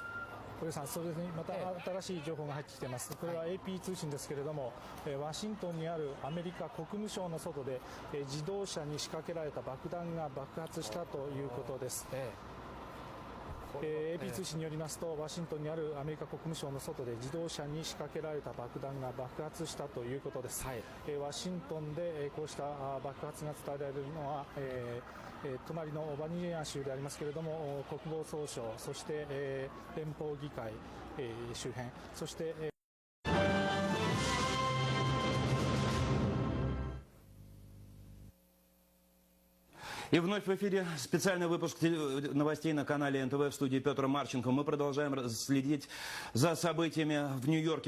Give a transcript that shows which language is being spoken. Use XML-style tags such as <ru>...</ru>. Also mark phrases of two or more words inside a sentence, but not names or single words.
<ja>これさん、そうですね、また新しい情報が入ってきています。これは AP 通信ですけれども、ワシントンにあるアメリカ国務省の外で、自動車に仕掛けられた爆弾が爆発したということです。AP 通信によりますと、ワシントンにあるアメリカ国務省の外で自動車に仕掛けられた爆弾が爆発したということです。ワシントンでこうした爆発が伝えられるのは、隣のバニア州でありますけれども、国防総省、そして、連邦議会、周辺、そして、</ja> <ru>И вновь в эфире специальный выпуск новостей на канале НТВ, в студии Петр Марченко. Мы продолжаем следить за событиями в Нью-Йорке.</ru>